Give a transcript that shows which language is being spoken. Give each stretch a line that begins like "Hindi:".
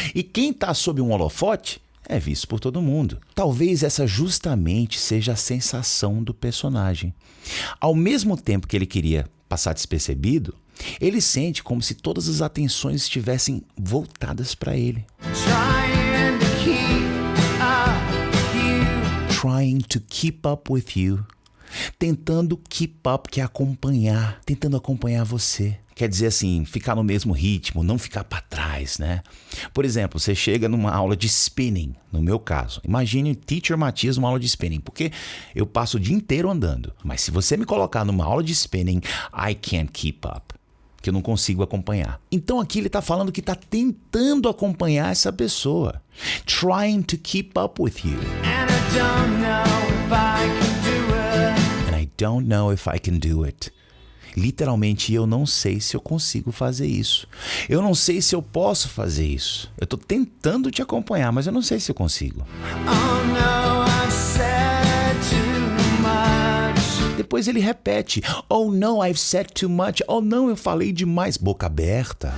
Portuguese: E quem está sob um holofote é visto por todo mundo. Talvez essa justamente seja a sensação do personagem. Ao mesmo tempo que ele queria passar despercebido, ele sente como se todas as atenções estivessem voltadas para ele.
English: Trying to keep up you. Trying to keep up with you.
Portuguese: Tentando keep up, que é acompanhar. Tentando acompanhar você. Quer dizer assim, ficar no mesmo ritmo, não ficar para trás, né? Por exemplo, você chega numa aula de spinning, no meu caso. Imagine o Teacher Matias numa aula de spinning, porque eu passo o dia inteiro andando. Mas se você me colocar numa aula de spinning,
English: I can't keep up.
Portuguese: Que eu não consigo acompanhar. Então aqui ele está falando que está tentando acompanhar essa pessoa.
English: Trying to keep up with you. And I don't know if I can do it. And I don't know if I can do it.
Portuguese: Literalmente, eu não sei se eu consigo fazer isso. Eu não sei se eu posso fazer isso. Eu estou tentando te acompanhar, mas eu não sei se eu consigo.
English: Oh no, I've said too much.
Portuguese: Depois ele repete.
English: Oh no, I've said too much.
Portuguese: Oh não, eu falei demais. Boca aberta.